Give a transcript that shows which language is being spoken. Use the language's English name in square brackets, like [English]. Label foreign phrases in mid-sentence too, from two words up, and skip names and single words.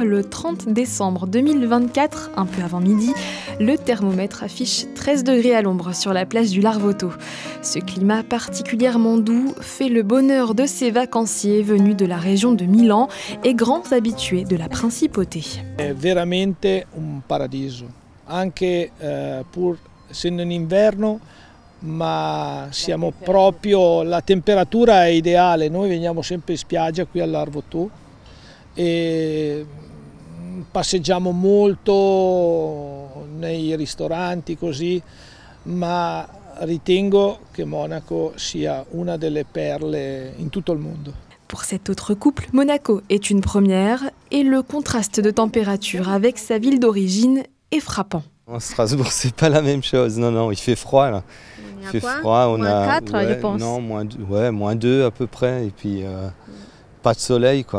[French] Le 30 décembre 2024, un peu avant midi, le thermomètre affiche 13 degrés à l'ombre sur la plage du Larvoto. Ce climat particulièrement doux fait le bonheur de ces vacanciers venus de la région de Milan et grands habitués de la principauté. [Italian] È veramente un paradiso, anche pur essendo in inverno, ma siamo proprio, la temperatura è ideale. Noi veniamo sempre in spiaggia qui all'Larvoto e passeggiamo molto nei ristoranti così, ma ritengo che Monaco sia una delle perle in tutto il mondo. [French] Pour cet autre couple, Monaco est une première et le contraste de température avec sa ville d'origine est frappant. Strasbourg, c'est pas la même chose. Non, non, il fait froid là. Il fait froid. On a -4, je pense. Non, -2 à peu près. Et puis pas de soleil quoi.